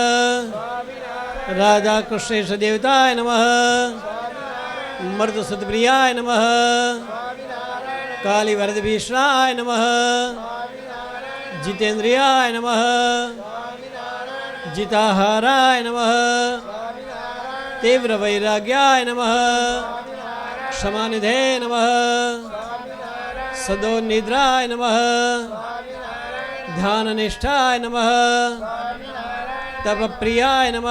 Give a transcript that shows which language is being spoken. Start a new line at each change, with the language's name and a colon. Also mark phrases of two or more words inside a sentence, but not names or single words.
Sanskrit: राधा कृष्णेश देवताय नमः. मर्द सदप्रियाय नमः. काली वरदभीषणाय नमः. जीतेन्द्रियाय नमः. जीताहाराय नमः. तीव्र वैराग्याय नमः. क्षमानिधे नमः. सदोनिद्राय नमः. ध्याननिष्ठाय नमः. तपप्रियाय नमः.